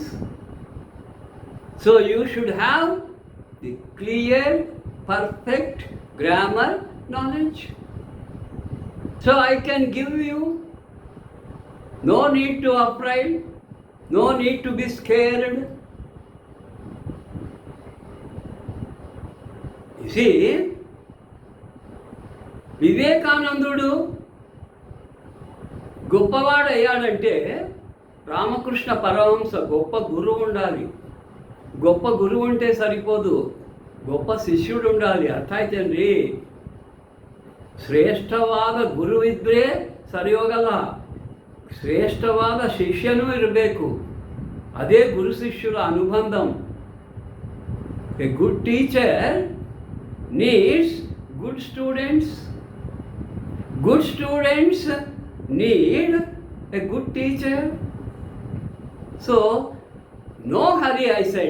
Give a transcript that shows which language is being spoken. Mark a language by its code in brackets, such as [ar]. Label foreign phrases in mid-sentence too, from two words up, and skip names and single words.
[en] So you should have the clear, perfect grammar knowledge. So I can give you, no need to afraid, no need to be scared. You see, [te] వివేకానందుడు గొప్పవాడయ్యాడంటే రామకృష్ణ పరమహంస గొప్ప గురువు ఉండాలి. గొప్ప గురువు ఉంటే సరిపోదు, గొప్ప శిష్యుడు ఉండాలి. [kn] ಅರ್ಥ ಆಯ್ತೇನ್ರಿ? ಶ್ರೇಷ್ಠವಾದ ಗುರುವಿದ್ರೆ ಸರಿ ಹೋಗಲ್ಲ, ಶ್ರೇಷ್ಠವಾದ ಶಿಷ್ಯನೂ ಇರಬೇಕು. ಅದೇ ಗುರು ಶಿಷ್ಯರ ಅನುಬಂಧಂ. [en] A good teacher needs good students. Good students need a good teacher. So, no hurry, I said.